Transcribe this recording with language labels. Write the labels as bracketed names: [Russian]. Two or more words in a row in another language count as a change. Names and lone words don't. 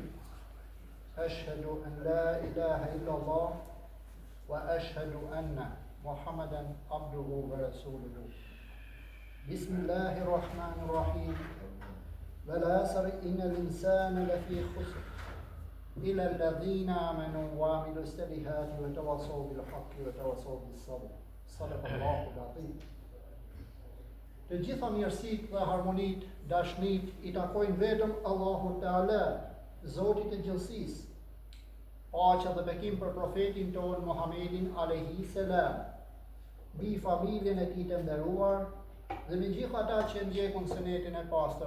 [Arabic] أشهد أن لا إله إلا الله وأشهد أن محمدا عبده ورسوله. بسم الله الرحمن الرحيم. والعصر إن الإنسان لفي خسر إلا الذين آمنوا وعملوا الصالحات وتواصوا بالحق وتواصوا بالصبر. صدق الله العظيم. [Albanian] Të gjitha mirësitë dhe harmonitë, dashnitë i takojnë vetëm Allahut Teala, Zotit të gjithësisë. Paqja dhe bekim për profetin tonë Muhammedin [Arabic] عليه السلام, [Albanian] mbi familjen e tij të nderuar dhe me gjithë ata që ndjekun sunetin e pastër.